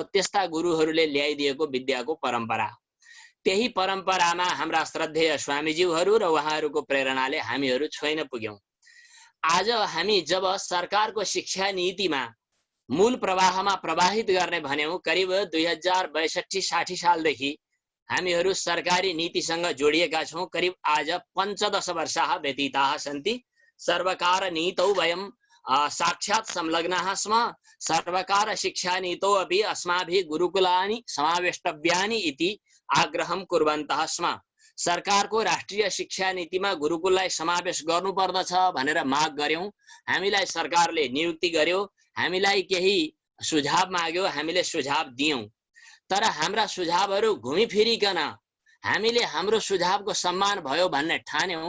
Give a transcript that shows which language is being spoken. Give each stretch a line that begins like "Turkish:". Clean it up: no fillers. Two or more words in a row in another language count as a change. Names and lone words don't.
Nepali: त्यस्ता गुरुहरूले ल्याइदिएको विद्याको परम्परा, त्यही परम्परामा हाम्रा श्रद्धेय स्वामीज्यूहरू र उहाँहरूको प्रेरणाले हामीहरू छोइन पुग्यौं। आज हामी जब सरकारको शिक्षा नीतिमा मूल प्रवाहमा प्रवाहित गर्ने भन्यौं, करिब 2062-60 सालदेखि हामीहरू सरकारी नीतिसँग जोडिएका छौं। करिब आज
Sanskrit: 15 वर्षाः व्यतीताः सन्ति। सर्वकार नीतौ वयं साक्षात् संलग्नाः स्म। सर्वकार शिक्षा नीतौ अपि अस्माभिः गुरुकुलानि समावेष्टव्यानि इति आग्रहं कुर्वन्तः स्म।
Nepali: सरकारको राष्ट्रिय शिक्षा नीतिमा गुरुकुललाई समावेश गर्नुपर्दछ भनेर माग गर्यौं। हामीलाई सरकारले नियुक्ति गर्यो, हामीलाई केही सुझाव माग्यो, हामीले सुझाव दियौं। तर हाम्रा सुझावहरू घुमिफिरिकन हामीले हाम्रो सुझावको सम्मान भयो भन्ने ठान्यौं।